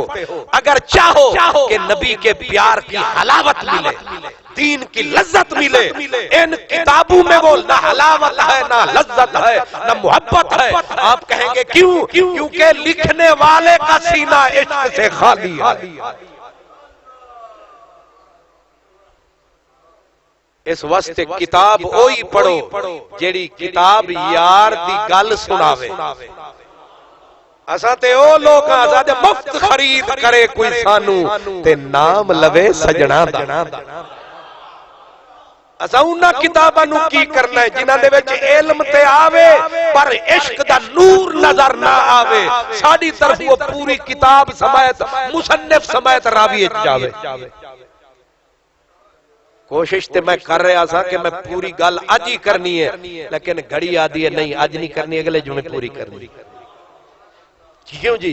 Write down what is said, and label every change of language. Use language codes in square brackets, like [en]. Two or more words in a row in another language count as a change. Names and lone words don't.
[ur] اگر چاہو کہ نبی کے پیار کی حلاوت ملے، دین کی لذت ملے، ان کتابوں میں وہ نہ حلاوت ہے، نہ لذت ہے، نہ محبت ہے. آپ کہیں گے کیوں؟ کیونکہ لکھنے والے کا سینہ عشق سے خالی ہے. [pa] اس واسطے کتاب اوہی پڑھو جیڑی کتاب یار دی گل سناوے. اساں تے او لوگ آزاد مفت خرید کرے کوئی سانو تے نام لوے سجنا دا. اساں انہاں کتاباں نو کی کرنا ہے جنہاں دے وچ علم تے آوے پر عشق دا نور نظر نہ آوے. ساڈی طرف وہ پوری کتاب سمیت مصنف سمیت راوی جاوے. کوشش تے [ur] میں کر رہا تھا [pa] کہ میں پوری گل اج ہی کرنی ہے، لیکن گھڑی آدھی ہے نہیں اج نہیں کرنی، اگلے جمعے پوری کرنی. [ur] کیوں جی؟